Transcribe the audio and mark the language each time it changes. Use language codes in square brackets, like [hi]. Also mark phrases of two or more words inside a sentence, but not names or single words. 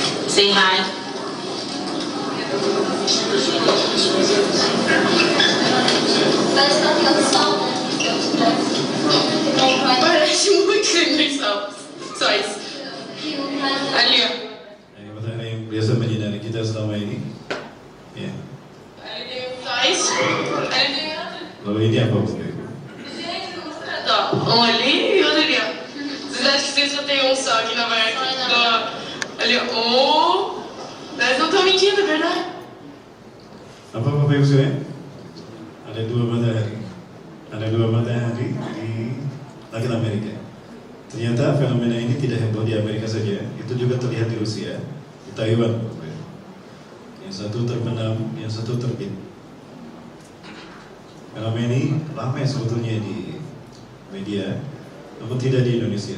[en] Say hi. Alia. [id] Ini pertanyaan yang biasa menyinari kita selama ini. Ya. Lalu ini apa Bapak Ibu? [pt] Olha, olha. Vocês acham que vocês só tem um só aqui na barraca? Olha, oh. Mas não estão mentindo, é verdade? [id] Apa Bapak Ibu sekalian? Ada dua matahari. Ada dua matahari di langit Amerika. Ternyata fenomena ini tidak heboh di Amerika saja, itu juga terlihat di Rusia, di Taiwan. Bapak Ibu. Yang satu terbenam, yang satu terbit. Fenomena ini ramai sebetulnya di media, namun tidak di Indonesia.